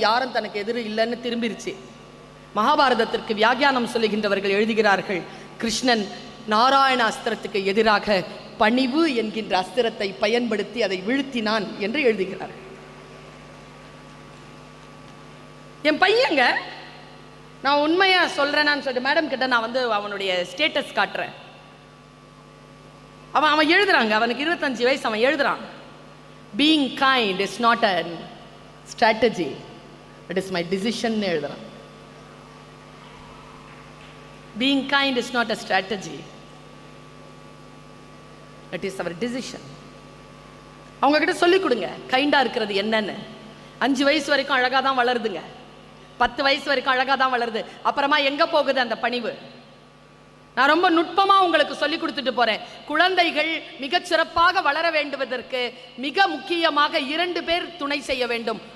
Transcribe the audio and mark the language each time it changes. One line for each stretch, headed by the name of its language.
Tamil: யாரும் தனக்கு எதிரி இல்லைன்னு திரும்பிருச்சு. மகாபாரதத்திற்கு வியாக்கியானம் சொல்லுகின்றவர்கள் எழுதுகிறார்கள், கிருஷ்ணன் நாராயணாஸ்திரத்துக்கு எதிராக பணிவு என்கின்ற அஸ்திரத்தை பயன்படுத்தி அதை வீழ்த்தினான் என்று எழுதுகிறார். என் பையங்க, நான் உண்மையா சொல்றேன்னு சொல்லிட்டு மேடம் கிட்ட நான் வந்து அவனுடைய ஸ்டேட்டஸ் காட்டுறேன். அவன் எழுதுறாங்க. அவனுக்கு 25 வயசு. அவன் எழுதுறான்,
English: being kind is not a strategy, it is my decision
Tamil: ன்னு எழுதுறான்.
English: being kind is not a strategy, it is our decision.
Tamil: அவங்க கிட்ட சொல்லிக் கொடுங்க கைண்டா இருக்கிறது என்னன்னு. 5 வயசு வரைக்கும் அழகா தான் வளருதுங்க. 10 வயசு வரைக்கும் அழகா தான் வளருது. அப்புறமா எங்க போகுது அந்த பணிவு? நான் ரொம்ப நுட்பமா உங்களுக்கு சொல்லி கொடுத்துட்டு போறேன். குழந்தைகள் மிகச் சிறப்பாக வளர வேண்டுவதற்கு மிக முக்கியமாக 2 பேர் துணை செய்ய வேண்டும்.